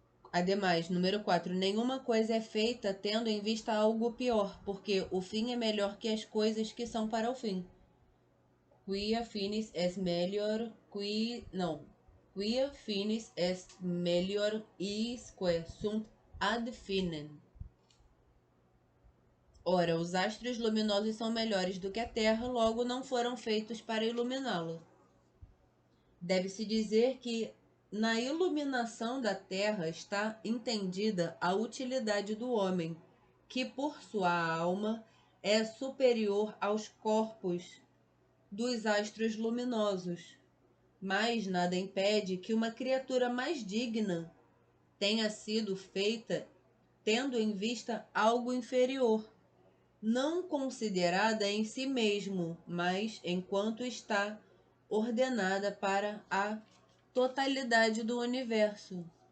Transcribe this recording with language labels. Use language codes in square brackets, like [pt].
[pt] Ademais, número 4, nenhuma coisa é feita tendo em vista algo pior, porque o fim é melhor que as coisas que são para o fim. [la] Quia finis est melior, quia finis est melior isque sunt ad finem. [pt] Ora, os astros luminosos são melhores do que a Terra, logo não foram feitos para iluminá-la. Deve-se dizer que na iluminação da Terra está entendida a utilidade do homem, que por sua alma é superior aos corpos dos astros luminosos, mas nada impede que uma criatura mais digna tenha sido feita tendo em vista algo inferior, não considerada em si mesmo, mas enquanto está ordenada para a totalidade do universo.